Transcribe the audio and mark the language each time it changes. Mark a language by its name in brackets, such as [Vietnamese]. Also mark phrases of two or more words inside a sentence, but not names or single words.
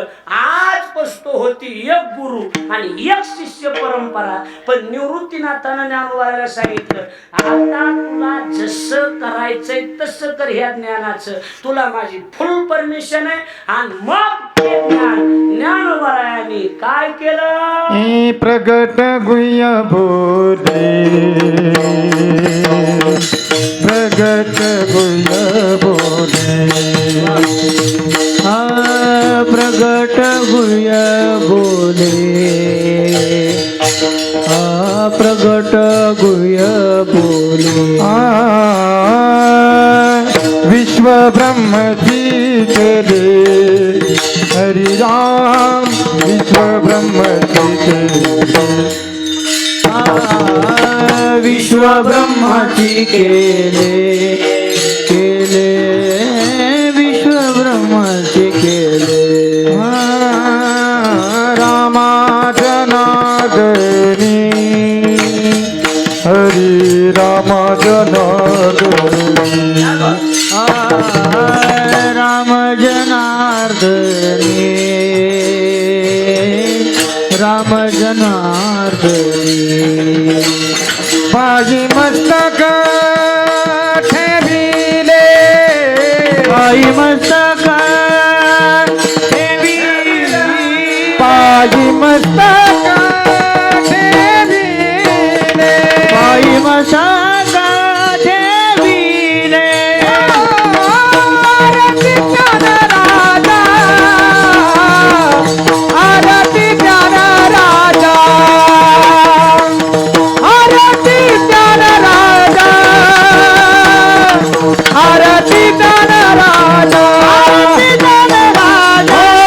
[Marathi] आज पस्तो होती एक गुरु आणि एक शिष्य परंपरा. पण निवृत्तीनाथानं ज्ञानोबारायाला सांगितलं आता तुला जसं करायचंय तसं कर. ह्या ज्ञानाचं तुला माझी [English] full permission [Marathi] आहे. आणि मग ते ज्ञानोबारायाने काय केलं प्रगट गुह्य बोले प्रगट गुह्य बोले प्रगट गुह्य बोले प्रगट गुह्य बोले विश्व ब्रह्म जी केले हरि राम विश्व ब्रह्म जी केले विश्व ब्रह्माची केले केले विश्व ब्रह्माची केले रामा जनार्दनी हरि रामा जनार्दनी राम जनार्दनी राम जनार्दनी पायी मस्तक ठेविले पायी मस्तक ठेविले पायी मस्तक ठेविले पायी मस्तक ठेविले आरती ज्ञान राजा आरती ज्ञान राजा आरती ज्ञान राजा आरती ज्ञान राजा आरती ज्ञान राजा